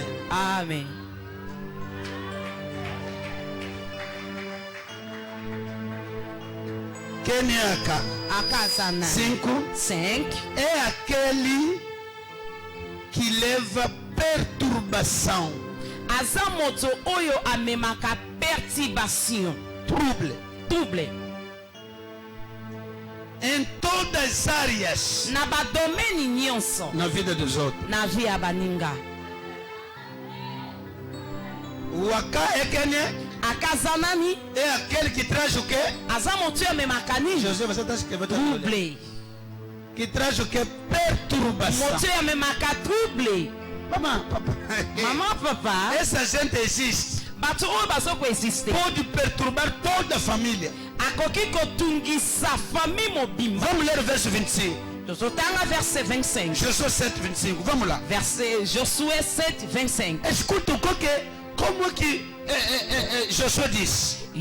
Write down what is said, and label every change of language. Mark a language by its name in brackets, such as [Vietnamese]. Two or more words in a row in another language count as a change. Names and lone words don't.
[Portuguese] Amém. Quem é acá? 5. É aquele que leva perturbação. [Lingala] Azamoto oyo amemaka perturbation. Trouble. [Portuguese] Em todas as áreas. [Lingala] Na badomeni nyonso. [Portuguese] Na vida dos outros. [Lingala] Na via baninga. [Portuguese] O acá é quem é? [Lingala] Akazanani. [Portuguese] É aquele que traz o quê? [Lingala] Azamoto amemaka nini? [Portuguese] José, você está escrevendo. [Lingala] Trouble. [Portuguese] Que traz o quê? Perturbação. [Lingala] Moto amemaka trouble. [Portuguese] Mamãe, papai. [French] Maman, papa. [Portuguese] Essa gente existe. Pode perturbar toda a família. Vamos ler o verso 25. [French] Verset 25. [Portuguese] Josué 7, 25. Vamos lá. [French] Verset Josué 7, 25. [Portuguese] Escuta como é que Josué disse.